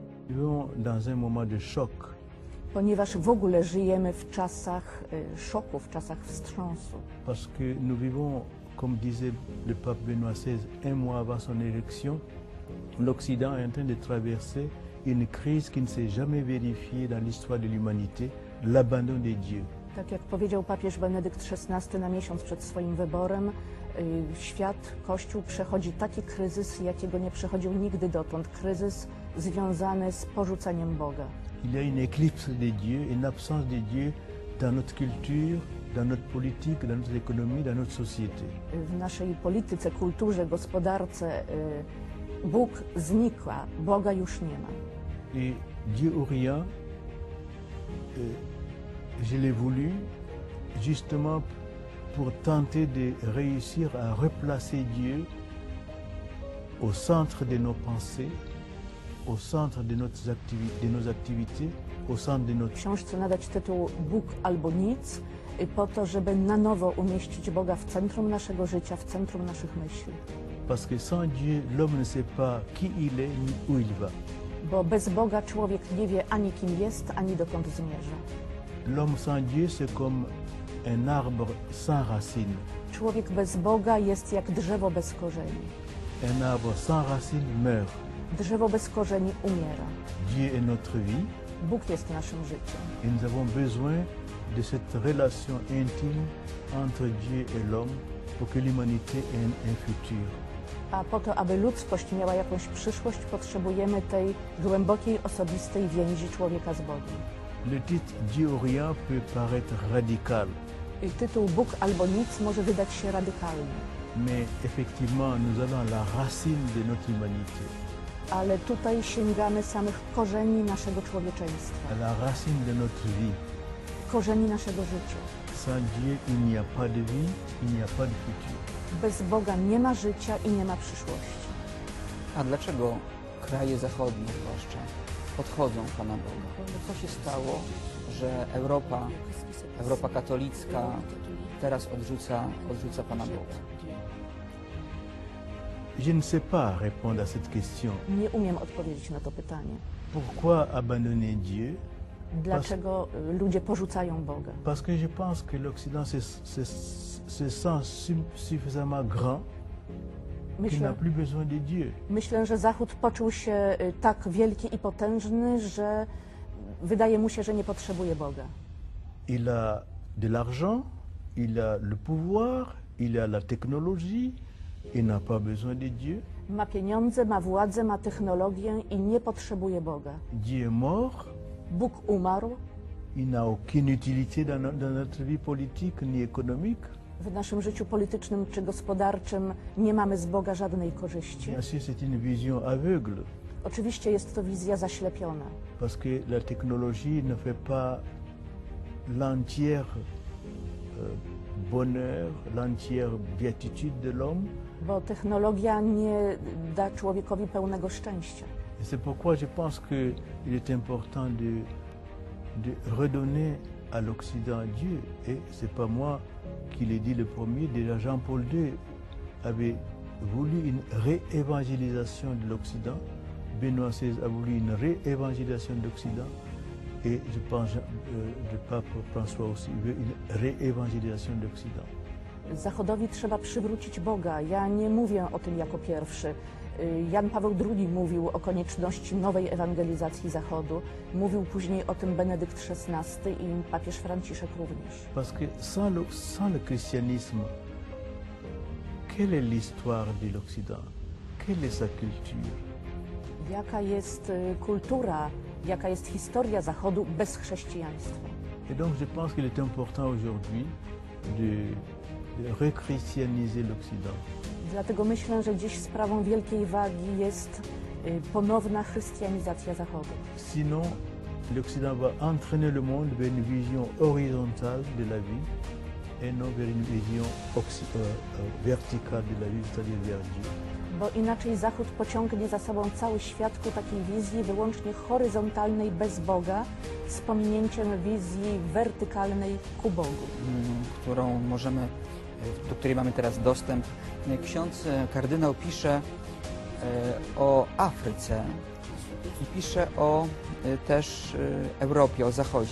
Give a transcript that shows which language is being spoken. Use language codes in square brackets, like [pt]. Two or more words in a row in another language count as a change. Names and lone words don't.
[fr] Nous vivons dans un moment de choc. [pl] Ponieważ w ogóle żyjemy w czasach szoku, w czasach wstrząsu. [fr] Parce que nous vivons, comme disait le pape Benoît XVI, un mois avant son élection, l'Occident est en train de traverser une crise qui ne s'est jamais vérifiée dans l'histoire de l'humanité, l'abandon des dieux. [pl] Tak jak powiedział papież Benedykt XVI na miesiąc przed swoim wyborem, świat, Kościół przechodzi taki kryzys, jakiego nie przechodził nigdy dotąd. Kryzys związany z porzuceniem Boga. [fr] Il y a une éclipse des dieux, une absence des dieux dans notre culture, dans notre politique, dans notre économie, dans notre société. [pl] W naszej polityce, kulturze, gospodarce Bóg znika, Boga już nie ma. [fr] Et Dieu ou rien, je l'ai voulu justement pour tenter de réussir à replacer Dieu au centre de nos pensées, au centre de nos activités, au centre de notre... [pl] W książce nadać tytuł Bóg albo nic, po to, żeby na nowo umieścić Boga w centrum naszego życia, w centrum naszych myśli. [fr] Parce que sans Dieu, l'homme ne sait pas qui il est ni où il va. [pl] Bo bez Boga człowiek nie wie ani kim jest, ani dokąd zmierza. [fr] L'homme sans Dieu, c'est comme un arbre sans racines. [pl] Człowiek bez Boga jest jak drzewo bez korzeni. [fr] Un arbre sans racines meurt. [pl] Drzewo bez korzeni umiera. [fr] Dieu est notre vie. [pl] Bóg jest naszym życiem. [fr] Et nous avons besoin de cette relation intime entre Dieu et l'homme pour que l'humanité ait un futur. [pl] A po to, aby ludzkość miała jakąś przyszłość, potrzebujemy tej głębokiej, osobistej więzi człowieka z Bogiem. [fr] Le titre Dieu ou rien peut paraître radical, [pl] I tytuł Bóg albo nic może wydać się radykalny, [fr] mais effectivement nous allons à la racine de notre humanité, [pl] ale tutaj sięgamy samych korzeni naszego człowieczeństwa, [fr] à la racine de notre vie. [pl] korzeni naszego życia. [fr] Sans Dieu, il n'y a pas de vie, il n'y a pas de futur. [pl] Bez Boga nie ma życia i nie ma przyszłości. A dlaczego kraje zachodnie zwłaszcza odchodzą Pana Boga? Co się stało, że Europa katolicka teraz odrzuca Pana Boga? [fr] Je ne sais pas répondre à cette question. [pl] Nie umiem odpowiedzieć na to pytanie. [fr] Pourquoi abandonner Dieu? [pl] Dlaczego ludzie porzucają Boga? [fr] Parce que je pense que l'Occident se sent suffisamment grand qu'il n'a plus besoin de Dieu. [pl] Myślę, że Zachód poczuł się tak wielki i potężny, że wydaje mu się, że nie potrzebuje Boga. [fr] Il a de l'argent, il a le pouvoir, il a la technologie, il n'a pas besoin de Dieu. [pl] Ma pieniądze, ma władzę, ma technologię i nie potrzebuje Boga. [fr] Dieu est mort. [pl] Bóg umarł. [fr] Il n'a aucune utilité dans notre vie politique ni économique. [pl] W naszym życiu politycznym czy gospodarczym nie mamy z Boga żadnej korzyści. [fr] Bien sûr, c'est une vision aveugle. [pl] Oczywiście jest to wizja zaślepiona. [fr] Parce que la technologie ne fait pas l'entière bonheur, l'entière béatitude de l'homme. [pl] Bo technologia nie da człowiekowi pełnego szczęścia. [fr] Et c'est pourquoi je pense qu'il est important de redonner à l'Occident Dieu. Et ce n'est pas moi qui l'ai dit le premier, déjà Jean-Paul II avait voulu une réévangélisation de l'Occident. Benoît XVI a voulu une réévangélisation de l'Occident. Et je pense le pape François aussi veut une réévangélisation de l'Occident. [pl] Zachodowi trzeba przywrócić Boga. Ja nie mówię o tym jako pierwszy. Jan Paweł II mówił o konieczności nowej ewangelizacji Zachodu. Mówił później o tym Benedykt XVI i papież Franciszek również. [fr] Parce que sans le christianisme, quelle est l'histoire de l'Occident? Quelle est sa culture? [pl] Jaka jest kultura, jaka jest historia Zachodu bez chrześcijaństwa? [fr] Et donc je pense qu'il est important aujourd'hui de rechristianiser l'Occident. [pl] Dlatego myślę, że dziś sprawą wielkiej wagi jest ponowna chrystianizacja Zachodu. [fr] Sinon, l'Occident va entraîner le monde vers une vision horizontale de la vie et non vers une vision verticale de la vie, c'est-à-dire vers Dieu. [pl] Bo inaczej Zachód pociągnie za sobą cały świat ku takiej wizji wyłącznie horyzontalnej, bez Boga, z pominięciem wizji wertykalnej ku Bogu. Do której mamy teraz dostęp. Ksiądz kardynał pisze o Afryce I pisze o też Europie, o Zachodzie.